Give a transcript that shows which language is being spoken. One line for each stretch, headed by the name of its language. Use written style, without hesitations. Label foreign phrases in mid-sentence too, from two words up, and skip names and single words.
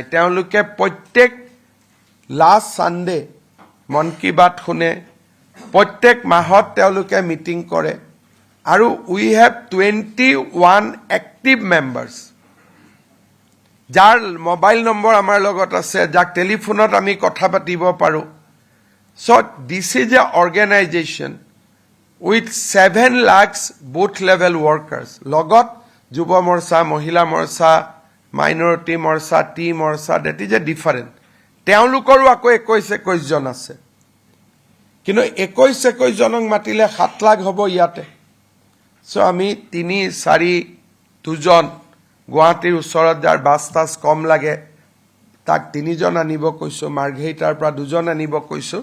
Assamese: তেওঁলোকে প্ৰত্যেক
English: last Sunday
Assamese: মন কী বাত শুনে, প্ৰত্যেক মাহত তেওঁলোকে মিটিং কৰে আৰু
English: we have 21 active members,
Assamese: যাৰ মোবাইল নম্বৰ আমাৰ লগত আছে, যাক টেলিফোনত আমি কথা পাতিব পাৰোঁ।
English: So this is a organization with 7 lakhs booth level workers.
Assamese: লগত যুৱ মৰ্চা, মহিলা মৰ্চা, মাইনৰিটি মৰ্চা, টি মৰ্চা,
English: that is a different.
Assamese: তেওঁলোকৰো আকৌ 21জন আছে। কিন্তু 21জনক মাতিলে 7 লাখ হ'ব ইয়াতে। চ' আমি 3-4 গুৱাহাটীৰ ওচৰত যাৰ বাছ টাছ কম লাগে তাক 3জন আনিব কৈছোঁ, মাৰ্ঘেৰিটাৰ পৰা 2জন আনিব কৈছোঁ।